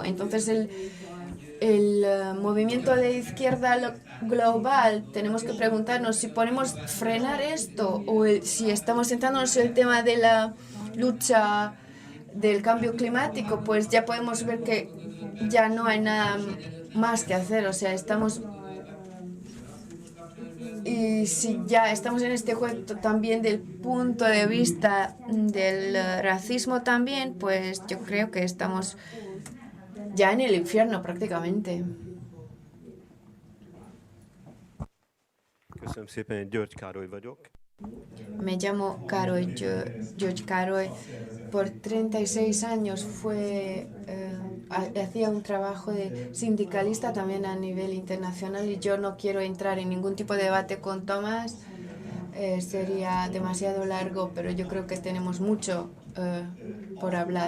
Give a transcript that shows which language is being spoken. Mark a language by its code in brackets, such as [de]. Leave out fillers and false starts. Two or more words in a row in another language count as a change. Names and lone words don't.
[es] Entonces el movimiento de izquierda global, tenemos que preguntarnos si podemos frenar esto o si estamos centrándonos en el tema de la lucha del cambio climático, pues ya podemos ver que ya no hay nada más que hacer. O sea, y si ya estamos en este juego también del punto de vista del racismo también, pues yo creo que estamos ya en el infierno prácticamente. [hu] Köszönöm szépen, György Károly vagyok. [es] Me llamo Károly, György Károly. por 36 años hacía un trabajo de sindicalista también a nivel internacional, y yo no quiero entrar en ningún tipo de debate con Tomás, sería demasiado largo, pero yo creo que tenemos mucho por hablar.